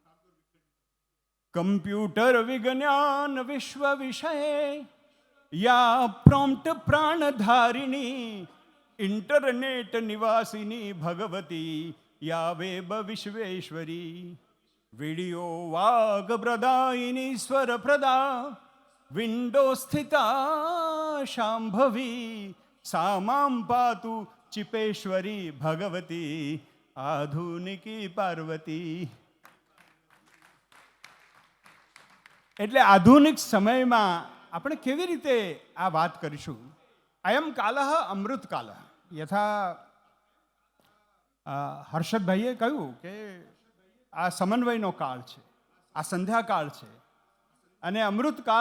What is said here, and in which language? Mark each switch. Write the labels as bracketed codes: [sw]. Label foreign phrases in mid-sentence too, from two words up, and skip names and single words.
[sa] कंप्यूटर विज्ञान विश्व विषये या प्रॉम्प्ट प्राणधारिणी, इंटरनेट निवासिनी भगवती या वेब विश्वेश्वरी, वीडियो वाग प्रदायिनी स्वर प्रदा, विंडो स्थिता शांभवी, सामां पातु चिपेश्वरी भगवती आधुनिकी पार्वती। [gu] એટલે આધુનિક સમયમાં આપણે કેવી રીતે આ વાત કરીશું? [sa] अयम कालः अमृत कालः. [gu] યથા હર્ષદભાઈએ કહ્યું કે આ સમન્વયનો કાળ છે, આ સંધ્યાકાળ છે અને અમૃતકાળ.